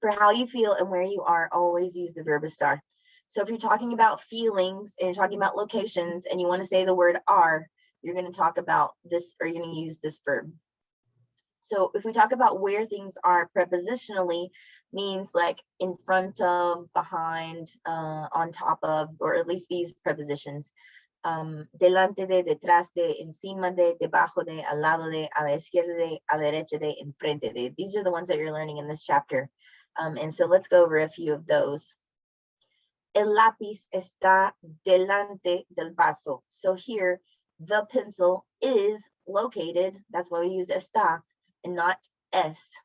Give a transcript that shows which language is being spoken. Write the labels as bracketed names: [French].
[English] For how you feel and where you are, always use the verb estar. So if you're talking about feelings and you're talking about locations and you want to say the word are, you're going to talk about this, or you're going to use this verb. So if we talk about where things are prepositionally, means like in front of, behind, on top of, or at least these prepositions. [Spanish] Delante de, detrás de, encima de, debajo de, al lado de, a la izquierda de, a la derecha de, enfrente de. [English] These are the ones that you're learning in this chapter. And so let's go over a few of those. [Spanish] El lápiz está delante del vaso. [English] So here, the pencil is located, that's why we use está and not es.